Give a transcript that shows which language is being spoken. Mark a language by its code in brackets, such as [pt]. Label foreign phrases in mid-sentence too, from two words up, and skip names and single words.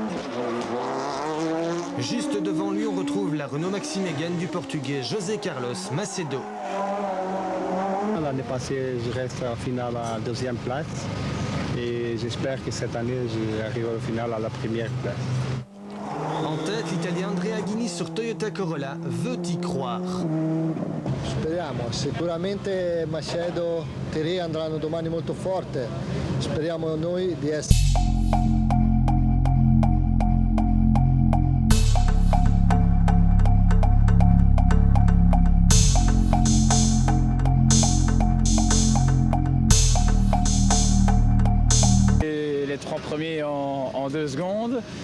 [fr] Juste devant lui, on retrouve la Renault Maxi Mégane du Portugais José Carlos Macedo. L'année passée, je reste en finale à 2e place et j'espère que cette année, j'arrive au final à la 1re place. En tête, l'Italien Andrea Aghini sur Toyota Corolla veut y croire. [it] Speriamo, sicuramente Macedo, Thierry andranno domani molto forte, speriamo noi di essere... [fr] Les 3 premiers en 2 secondes.